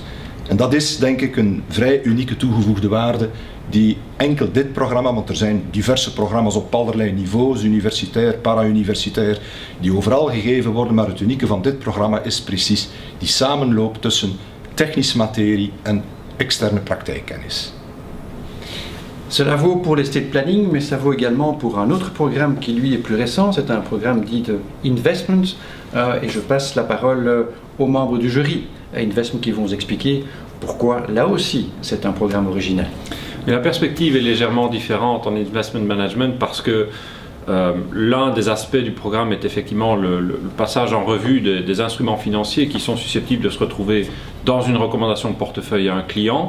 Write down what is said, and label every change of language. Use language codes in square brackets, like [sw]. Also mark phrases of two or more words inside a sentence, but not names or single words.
[nl] En dat is denk ik een vrij unieke toegevoegde waarde die enkel dit programma, want er zijn diverse programma's op allerlei niveaus, universitair, para-universitair, die overal gegeven worden, maar het unieke van dit programma is precies die samenloop tussen technische materie en externe praktijkkennis. [fr] Cela vaut pour l' [en] estate planning, [fr] mais ça vaut également pour un autre programme qui lui est plus récent, c'est un programme dit de Investment, et je passe la parole aux membres du jury Investment qui vont vous expliquer pourquoi là aussi c'est un programme original. Et la perspective est légèrement différente en [en] investment management [fr] parce que l'un des aspects du programme est effectivement le passage en revue des instruments financiers qui sont susceptibles de se retrouver dans une recommandation de portefeuille à un client.